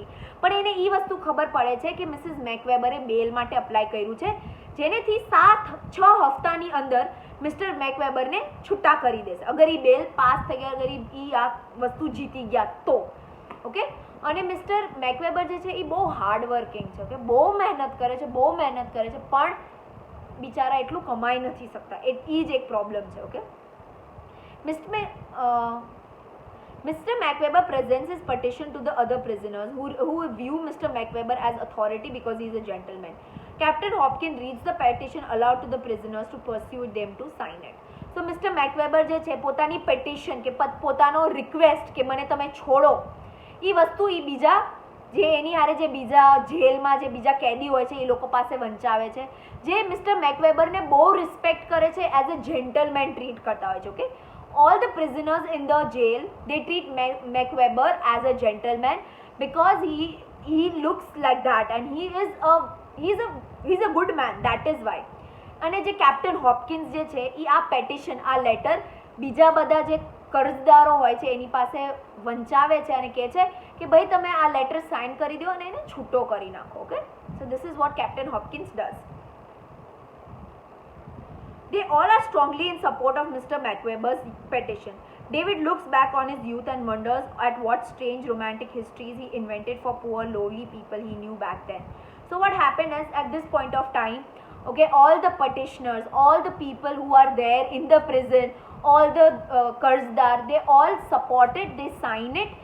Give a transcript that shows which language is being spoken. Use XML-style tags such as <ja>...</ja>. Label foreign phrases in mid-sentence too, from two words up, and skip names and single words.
<gu>પણ એને એ વસ્તુ ખબર પડે છે કે મિસિસ મેકવેબરે બેલ માટે અપ્લાય કર્યું છે, જેનેથી 6 હપ્તાની અંદર મિસ્ટર મેકવેબરને છૂટા કરી દેશે અગર એ બેલ પાસ થઈ ગયા, અગર એ આ વસ્તુ જીતી ગયા તો. ઓકે, અને મિસ્ટર મેકવેબર જે છે એ બહુ</gu> <en>hard working</en> <gu>છે, ઓકે, બહુ મહેનત કરે છે, પણ બિચારા એટલું કમાઈ નથી શકતા, એ જ એક પ્રોબ્લેમ છે. ઓકે,</gu> <en>Mr. McWeber presents his petition to the other prisoners who view Mr. McWeber as authority because he is a gentleman. Captain Hopkins reads the petition aloud to the prisoners to persuade them to sign it. So Mr.</en> <gu>McWeber જે છે પોતાની પેટિશન કે પોતાનો રિક્વેસ્ટ કે મને તમે છોડો, એ વસ્તુ એ બીજા જે એની હારે જે બીજા જેલમાં જે બીજા કેદી હોય છે એ લોકો પાસે વંચાવે છે, જે મિસ્ટર મેકવેબરને બહુ રિસ્પેક્ટ કરે છે,</gu> <en>as a gentleman</en> <gu>ટ્રીટ કરતા હોય છે. ઓકે,</gu> <en>all the prisoners in the jail, they treat McWeber as a gentleman because he looks like that and he's a good man, that is why.</en> <gu>અને જે કેપ્ટન હોપકિન્સ જે છે એ આ પેટિશન, આ લેટર બીજા બધા જે કર્જદારો હોય છે એની પાસે વંચાવે છે અને કહે છે કે ભાઈ તમે આ લેટર સાઇન કરી દો અને એને છૂટો કરી નાખો.</gu> <en>Okay, so this is what Captain Hopkins does. They all are strongly in support of Mr. Macweber's petition. David looks back on his youth and wonders at what strange romantic histories he invented for poor lowly people he knew back then. So what happened is, at this point of time, okay, all the petitioners, all the people who are there in the prison, all the Qarzdar, they all supported, they signed it.</en>